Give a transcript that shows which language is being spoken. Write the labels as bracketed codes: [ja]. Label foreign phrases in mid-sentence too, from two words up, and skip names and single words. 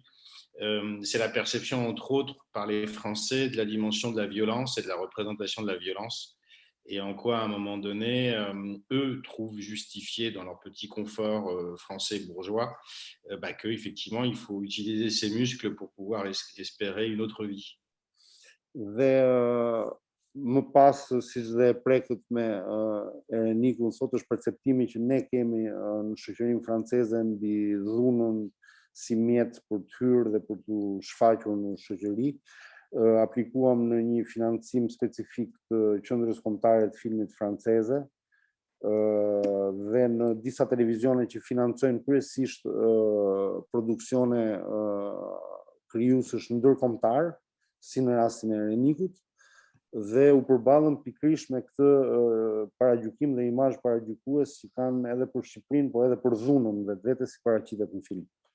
[fr] C'est la perception, entre autres, par les Français de la dimension de la violence et de la représentation de la violence. Et en quoi, à un moment donné, eux trouvent justifié dans leur petit confort français bourgeois qu'effectivement, il faut utiliser ses muscles pour pouvoir espérer une autre vie. [sq] Dhe më pas, siç dhe prekët me Erenikun, sot është perceptimi që ne kemi në shoqërinë franceze mbi dhunën si mjet për të hyrë dhe për të shfaqur në shoqëri. Aplikuam në një financim specifik të Qendrës Kombëtare të Filmit franceze dhe në disa televizione që financojnë kryesisht produksione krijuesësh ndërkombëtar, si në rastin e Erenikut, dhe u përballën pikërisht me këtë paragjykim dhe imazh paragjykues që kanë edhe për Shqipërinë, por edhe për dhunën vetvete si paraqitet në film.